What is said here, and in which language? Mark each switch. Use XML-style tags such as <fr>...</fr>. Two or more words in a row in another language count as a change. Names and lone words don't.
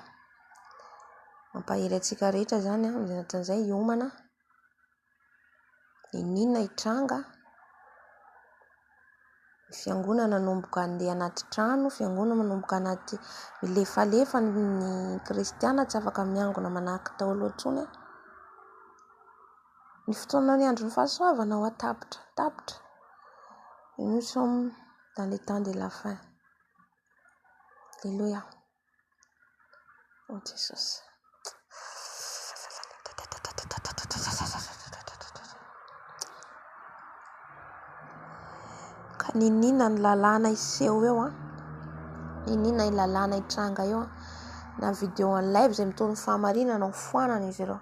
<mg>Mampahery antsika rehetra zany an'izay hiomana, ninona hitranga fiangonana manomboka andeha anaty trano, fiangonana manomboka anaty milefalefa ny kristiana tsy afaka miangona manahaka Daholo atsony. Ny fotoana ny andro ny fahasoavana ho tapitra.</mg> <fr>Nous sommes dans les temps de la fin. Alléluia. Oh Jesus.</fr> <mg>Ka ninina ny lalàna iseho eo ninina ny lalàna itranga eo na</mg> <fr>vidéo en live</fr> <mg>zay mitondra fahamarinana ho foanana izy ireo.</mg>